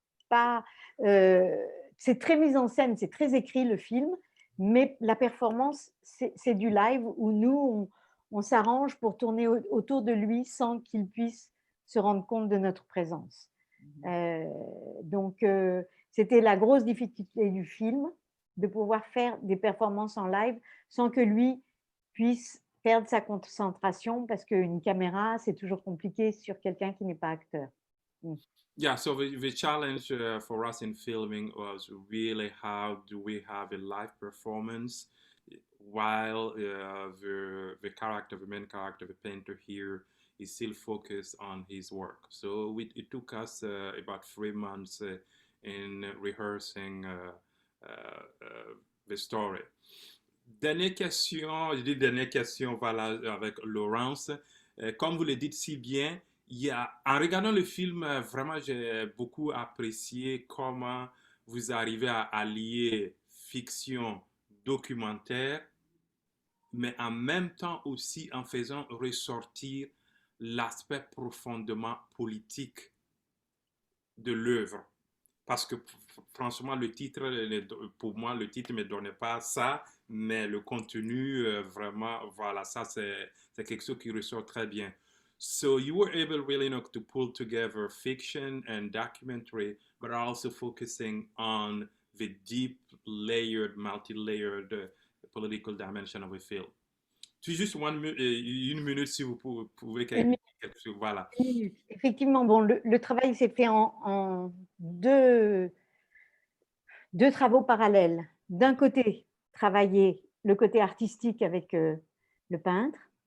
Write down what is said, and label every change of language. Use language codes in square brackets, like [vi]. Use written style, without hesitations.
[fr] Pas, euh, c'est très mis en scène, c'est très écrit le film, mais la performance, c'est du live où nous, on s'arrange pour tourner autour de lui sans qu'il puisse se rendre compte de notre présence. Euh, donc, c'était la grosse difficulté du film, de pouvoir faire des performances en live sans que lui puisse perdre sa concentration, parce qu'une caméra, c'est toujours compliqué sur quelqu'un qui n'est pas acteur. Mm. [en] yeah, so the challenge for us in filming was really how do we have a live performance while the main character, the painter here, is still focused on his work. So it took us about 3 months in rehearsing the story. [fr] Dernière question, je dis dernière question, voilà, avec Laurence. Comme vous le dites si bien, en regardant le film, vraiment, j'ai beaucoup apprécié comment vous arrivez à allier fiction, documentaire, mais en même temps aussi en faisant ressortir l'aspect profondément politique de l'œuvre. Parce que franchement, le titre, pour moi, le titre ne me donnait pas ça, mais le contenu, vraiment, voilà, ça, c'est quelque chose qui ressort très bien. [en] So you were able really to pull together fiction and documentary, but also focusing on the deep layered, multi-layered political dimension of a film. [fr] Tu juste une minute si vous pouvez Une quelque chose. Voilà. minute. Effectivement, bon, le travail s'est fait en deux travaux parallèles. D'un côté, travailler le côté artistique avec le peintre.